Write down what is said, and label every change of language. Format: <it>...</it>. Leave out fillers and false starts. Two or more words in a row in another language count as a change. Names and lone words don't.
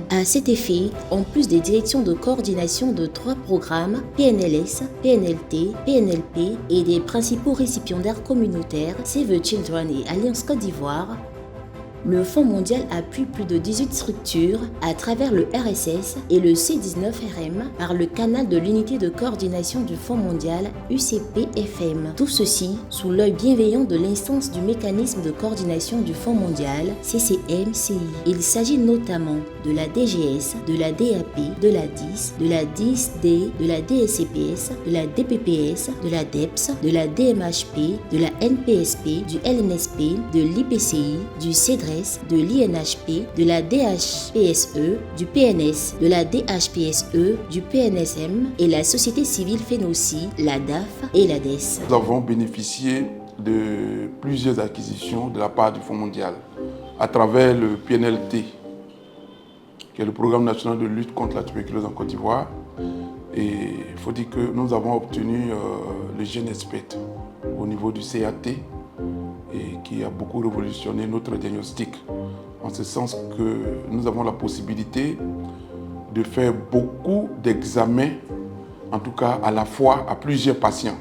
<fr>À cet effet, en plus des directions de coordination de 3 programmes, PNLS, PNLT, PNLP et des principaux récipiendaires communautaires, Save the Children et Alliance Côte d'Ivoire, le Fonds mondial appuie plus de 18 structures à travers le RSS et le C19RM par le canal de l'unité de coordination du Fonds mondial UCP-FM. Tout ceci sous l'œil bienveillant de l'instance du mécanisme de coordination du Fonds mondial CCM-CI. Il s'agit notamment de la DGS, de la DAP, de la DIS, de la DIS-D, de la DSCPS, de la DPPS, de la DEPS, de la DMHP, de la NPSP, du LNSP, de l'IPCI, du CEDRES, de l'INHP, de la DHPSE, du PNS, de la DHPSE, du PNSM et la société civile fait aussi la DAF et la DES. Nous avons bénéficié de plusieurs acquisitions de la part du Fonds mondial à travers le PNLT, qui est le Programme national de lutte contre la tuberculose en Côte d'Ivoire. Et il faut dire que nous avons obtenu le GENESPET au niveau du CAT, et qui a beaucoup révolutionné notre diagnostic, en ce sens que nous avons la possibilité de faire beaucoup d'examens, en tout cas à la fois à plusieurs patients.</fr>